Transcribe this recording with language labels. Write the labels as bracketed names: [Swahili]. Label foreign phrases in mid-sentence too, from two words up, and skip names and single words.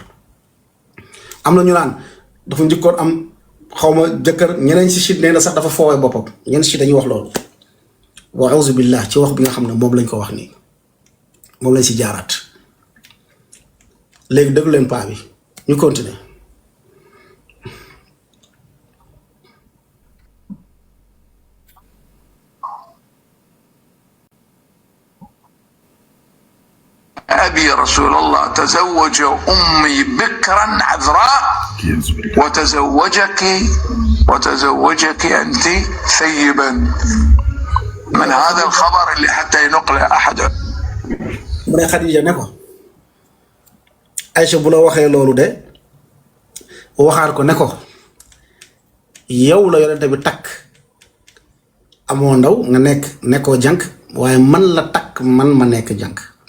[Wolof] am na ñu naan dafa njëkkoon am xawma jëkkër ñeneen si chiite nee na sax dafa foowee boppam ñeneen si dañuy wax loolu. [Arabic] وأعوذ بالله [Wolof] ci wax bi nga xam ne moom lañ ko wax nii moom lañ si jaaraat léegi déglu leen paa bi ñu continuer. [Arabic] أبي رسول الله تزوج أمي بكرا عذراء وتزوجك أنت ثيبا. من هذا الخبر اللي حتى ينقل أحد. [Wolof] mu ne Xadija ne ko Aïcha bu la waxee loolu de waxaat ko ne ko yow la yonente bi takk amoo ndaw nga nekkoo jànk waaye man la takk man ma nekk jànk.